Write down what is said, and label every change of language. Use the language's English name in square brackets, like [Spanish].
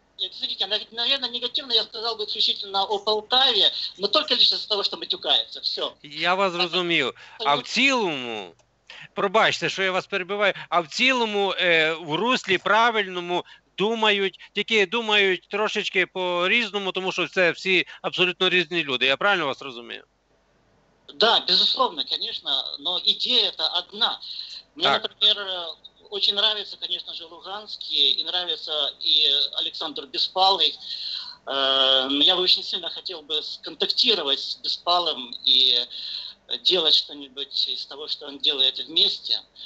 [Russian] Смотрите, наверное, негативно я сказал бы исключительно о Полтаве, но только лишь из-за того, что матюкается. Все. [Ukrainian] Я вас зрозумів. А в цілому, пробачте, що я вас перебиваю, а в цілому в руслі правильному тільки думають трошечки по-різному, тому що це всі абсолютно різні люди. Я правильно вас розумію? [Russian] Да, безусловно, конечно, но идея-то одна. Мне, например, очень нравится, конечно же, Луганский, и нравится и Александр Беспалый. Я бы очень сильно хотел бы сконтактировать с Беспалым и делать что-нибудь из того, что он делает вместе.